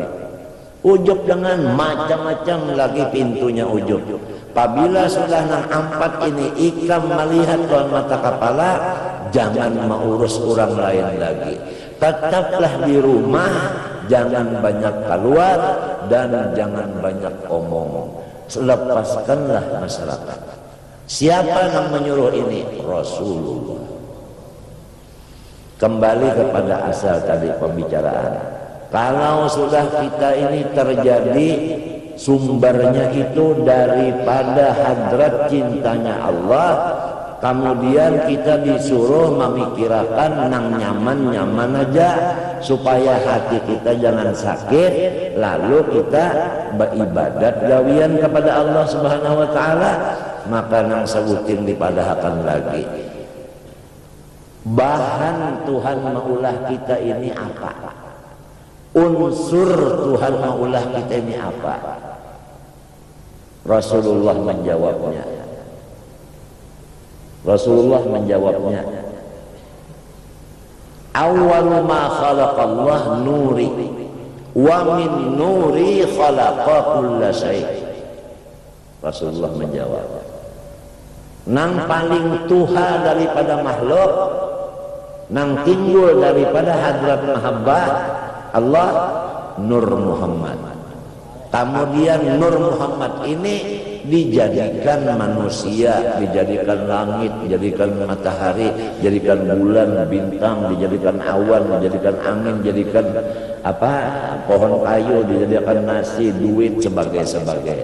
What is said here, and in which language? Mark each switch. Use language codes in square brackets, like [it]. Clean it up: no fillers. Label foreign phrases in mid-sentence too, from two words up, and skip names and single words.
[id] Ujub dengan macam-macam lagi pintunya ujub. [bjn] Apabila sudah nang 4 ini ikam melihat dengan mata kepala, jangan mengurus orang lain lagi. [id] Tetaplah di rumah, jangan banyak keluar dan jangan banyak omong. Lepaskanlah masyarakat. Siapa yang menyuruh ini? Rasulullah. Kembali kepada asal tadi pembicaraan. Kalau sudah kita ini terjadi sumbernya itu daripada hadrat cintanya Allah, kemudian kita disuruh memikirkan nang nyaman-nyaman aja supaya hati kita jangan sakit, lalu kita beribadat gawian kepada Allah [ar] سبحانه وتعالى, [id] maka nang sebutin dipadahkan lagi. [bjn] Bahan Tuhan maulah kita ini apa? Unsur Tuhan maulah kita ini apa? [id] Rasulullah menjawabnya. Rasulullah menjawabnya, [ar] أول ما خلق الله نوري ومن نوري خلق كل شيء'. [bjn] Rasulullah menjawab, nang paling tuha daripada makhluk, nang timbul daripada hadrat mahabbah Allah, Nur Muhammad. [id] Kemudian Nur Muhammad ini dijadikan manusia, dijadikan langit, dijadikan matahari, dijadikan bulan, bintang, dijadikan awan, dijadikan angin, dijadikan pohon kayu, dijadikan nasi, duit, sebagai.